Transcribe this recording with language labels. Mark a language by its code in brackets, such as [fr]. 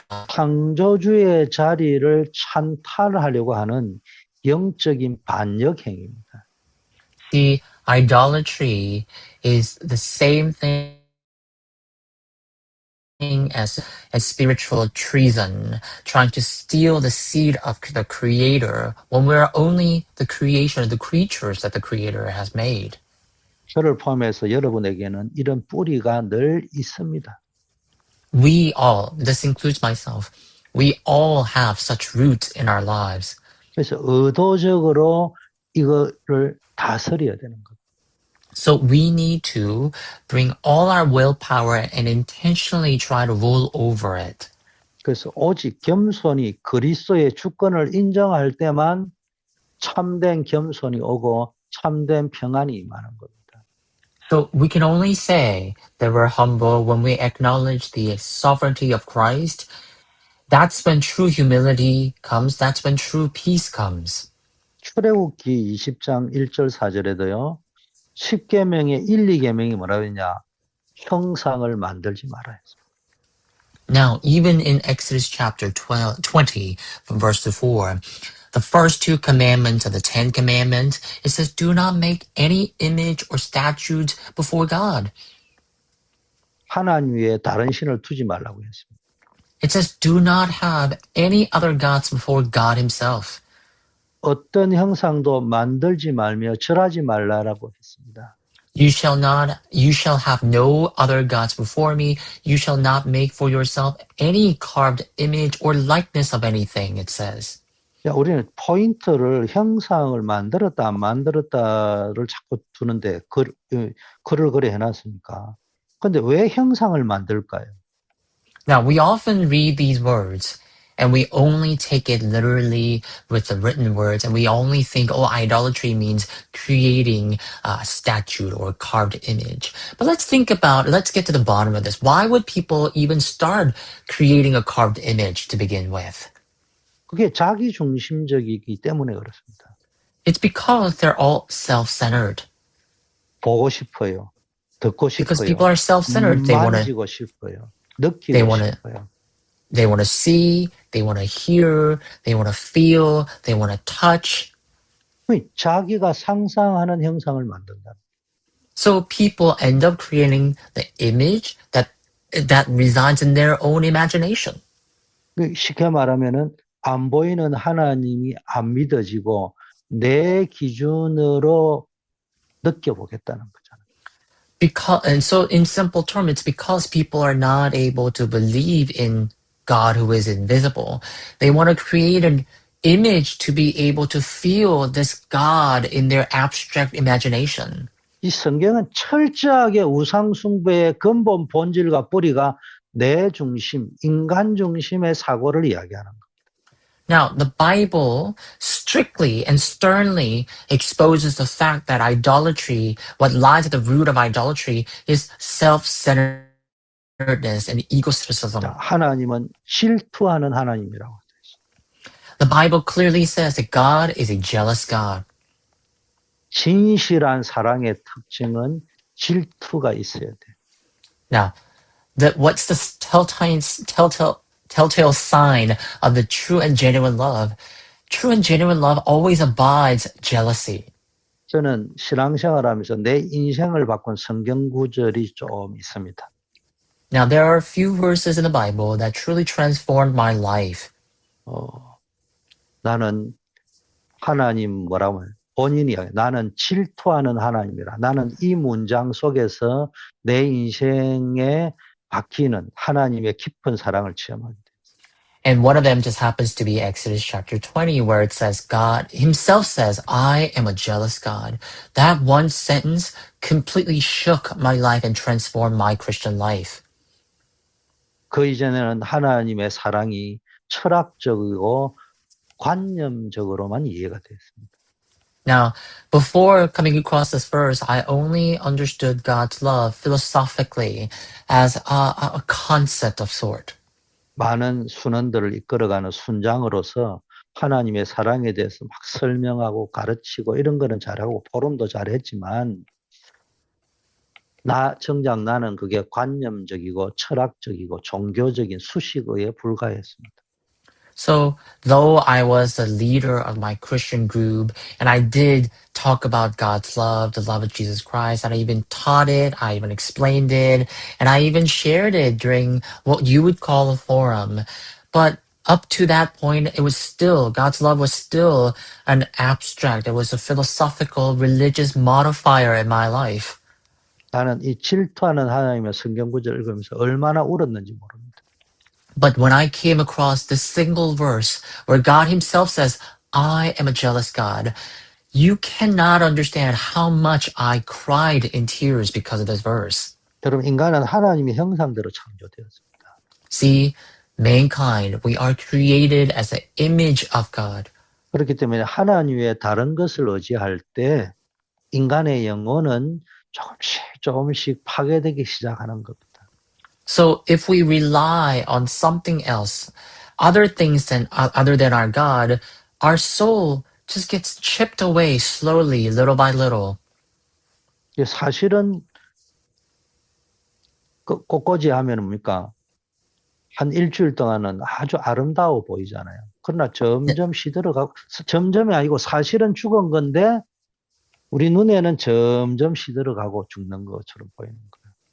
[ko] 창조주의 자리를 찬탈하려고 하는 영적인 반역 행위입니다. [en] The idolatry is the same thing as spiritual treason, trying to steal the seed of the Creator when we are only the creation of the creatures that the Creator has made. [ko] 저를 포함해서 여러분에게는 이런 뿌리가 늘 있습니다. [en] We all, this includes myself, we all have such roots in our lives. [ko] 그래서 의도적으로 이거를 다스려야 되는 거예요. [en] So we need to bring all our willpower and intentionally try to rule over it. [ko] 그래서 오직 겸손이 그리스도의 주권을 인정할 때만 참된 겸손이 오고 참된 평안이 임하는 겁니다. [en] So we can only say that we're humble when we acknowledge the sovereignty of Christ. That's when true humility comes. That's when true peace comes. [ko] 출애굽기 20장 1절 4절에도요. 10계명의 1, 2계명이 뭐라고 했냐? 형상을 만들지 말아야 했습니다. [en] Now, even in Exodus chapter 20, from verse 4, the first two commandments of the Ten Commandments, it says, do not make any image or statues before God. [ko] 하나님 위에 다른 신을 두지 말라고 했습니다. [en] It says, do not have any other gods before God himself. [ko] 어떤 형상도 만들지 말며 절하지 말라라고 했습니다. [en] You shall have no other gods before me. You shall not make for yourself any carved image or likeness of anything, it says. [ko] 야, 우리는 포인트를 형상을 만들었다 안 만들었다를 자꾸 두는데 글을 그래 해놨으니까. 근데 왜 형상을 만들까요? [en] Now, we often read these words and we only take it literally with the written words, and we only think, oh, idolatry means creating a statue or a carved image. But let's get to the bottom of this. Why would people even start creating a carved image to begin with? [ko] 그게 자기 중심적이기 때문에 그렇습니다. [en] It's because they're all self-centered. [ko] 보고 싶어요. 듣고 [en] Because [ko] 싶어요. [en] people are self-centered. [ko] 만지고 싶어요. 느끼고 싶어요. [en] They want to see, they want to hear, they want to feel, they want to touch. [ko] 자기가 상상하는 형상을 만든다. [en] So people end up creating the image that resides in their own imagination. [ko] 쉽게 말하면은 안 보이는 하나님이 안 믿어지고 내 기준으로 느껴보겠다는 거잖아요. [en] And so in simple terms, it's because people are not able to believe in God who is invisible. They want to create an image to be able to feel this God in their abstract imagination. [ko] 이 성경은 철저하게 우상 숭배의 근본 본질과 뿌리가 내 중심, 인간 중심의 사고를 이야기하는 거예요. [en] Now, the Bible strictly and sternly exposes the fact that idolatry, what lies at the root of idolatry, is self-centeredness and egocentricism. [ko] 하나님은 질투하는 하나님이라고. [en] The Bible clearly says that God is a jealous God. [ko] 진실한 사랑의 특징은 질투가 있어야 돼. [en] Now, what's the telltale sign of the true and genuine love? True and genuine love always abides jealousy. [ko] 저는 신앙생활하면서 내 인생을 바꾼 성경 구절이 좀 있습니다. [en] Now, there are a few verses in the Bible that truly transformed my life. [ko] 나는 하나님 뭐라고 해요? 본인이 나는 질투하는 하나님이라. 나는 이 문장 속에서 내 인생에 바뀌는 하나님의 깊은 사랑을 체험하게 돼. [en] And one of them just happens to be Exodus chapter 20, where it says God himself says, I am a jealous God. That one sentence completely shook my life and transformed my Christian life. [ko] 그 이전에는 하나님의 사랑이 철학적이고 관념적으로만 이해가 됐습니다. [en] Now, before coming across this verse, I only understood God's love philosophically as a concept of sort. [ko] 많은 순원들을 이끌어가는 순장으로서 하나님의 사랑에 대해서 막 설명하고 가르치고 이런 거는 잘하고 포럼도 잘했지만 정작 나는 그게 관념적이고 철학적이고 종교적인 수식어에 불과했습니다. [en] So, though I was the leader of my Christian group, and I did talk about God's love, the love of Jesus Christ, and I even taught it, I even explained it, and I even shared it during what you would call a forum. But up to that point, it was still, God's love was still an abstract. It was a philosophical, religious modifier in my life. [ko] 나는 이 질투하는 하나님의 성경 구절을 읽으면서 얼마나 울었는지 모릅니다. [en] But when I came across this single verse where God himself says, I am a jealous God, you cannot understand how much I cried in tears because of this verse. [ko] 여러분, 인간은 하나님의 형상대로 창조되었습니다. [en] See, mankind, we are created as the image of God. [ko] 그렇기 때문에 하나님 외에 다른 것을 의지할 때 인간의 영혼은 조금씩 파괴되기 시작하는 겁니다. [en] So if we rely on something else, other things other than our God, our soul just gets chipped away slowly, little by little. [ko] 사실은 꽃꽂이 하면 뭡니까? 한 일주일 동안은 아주 아름다워 보이잖아요. 그러나 점점 시들어가고, 점점이 아니고 사실은 죽은 건데, 우리 눈에는 점점 시들어가고 죽는 것처럼 보이는 거예요.